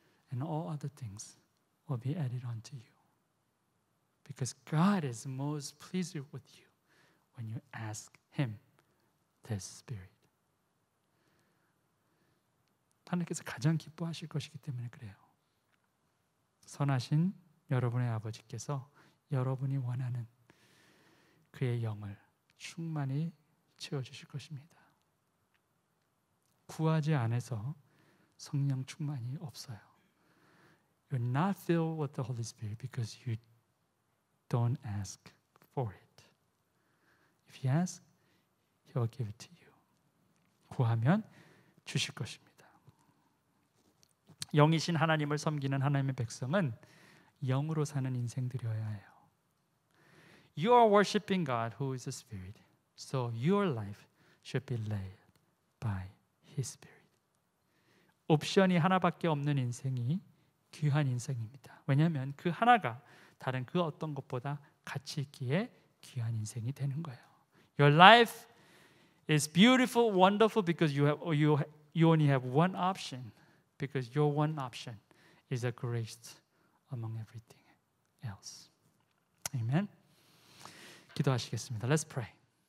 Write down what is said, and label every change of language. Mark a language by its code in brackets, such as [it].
[en] And all other things will be added onto you. Because God is most pleased with you when you ask Him this spirit. [ko] 하나님께서 가장 기뻐하실 것이기 때문에 그래요. 선하신 여러분의 아버지께서 여러분이 원하는 그의 영을 충만히 채워주실 것입니다. 구하지 않아서 성령 충만이 없어요. [en] You're not filled with the Holy Spirit because you don't ask for it. If you ask, He will give it to you. [ko] 구하면 주실 것입니다. 영이신 하나님을 섬기는 하나님의 백성은 영으로 사는 인생들이어야 해요. [en] You are worshiping God who is a spirit. So your life should be led by His Spirit. [ko] 옵션이 하나밖에 없는 인생이 귀한 인생입니다. 왜냐하면 그 하나가 다른 그 어떤 것보다 가치 있기에 귀한 인생이 되는 거예요. [en] Your life is beautiful, wonderful because you only have one option. Because your one option is the greatest among everything else. Amen. [ko] 기도하시겠습니다. [en] Let's pray.